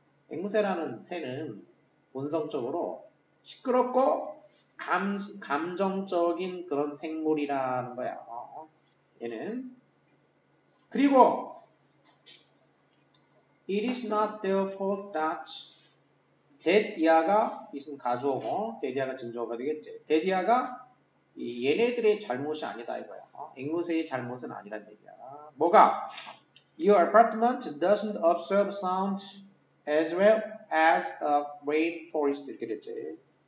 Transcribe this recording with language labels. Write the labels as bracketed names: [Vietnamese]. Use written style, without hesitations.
[Korean] 앵무새라는 새는 본성적으로 시끄럽고 감정적인 그런 생물이라는 거야. 얘는. 그리고 [English] it is not their fault that that [Korean] 이하가 있으면 가주어고 that 이하가 진주어가 되겠지. that 이하가 얘네들의 잘못이 아니다 이거야. 앵무새의 잘못은 아니란 얘기야. 뭐가? [English] Your apartment doesn't absorb sound as well as a rainforest [Korean] 이렇게 됐지.